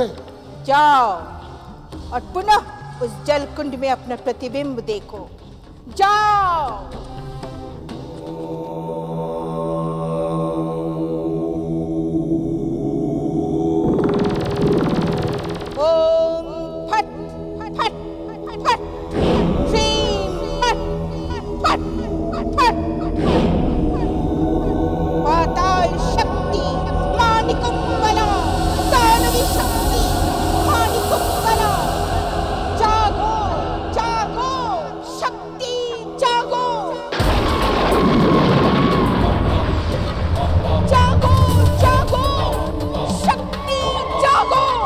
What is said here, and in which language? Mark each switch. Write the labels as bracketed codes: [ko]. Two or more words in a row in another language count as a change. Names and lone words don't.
[hi] जाओ और पुनः उस जल कुंड में अपना प्रतिबिंब देखो। जाओ। ओम फट फट फट, श्रीं फट फट फट, पाताल शक्ति मानिकुंभला, दानवी शक्ति मानिकुंभला। जागो जागो शक्ति, जागो जागो जागो शक्ति, जागो।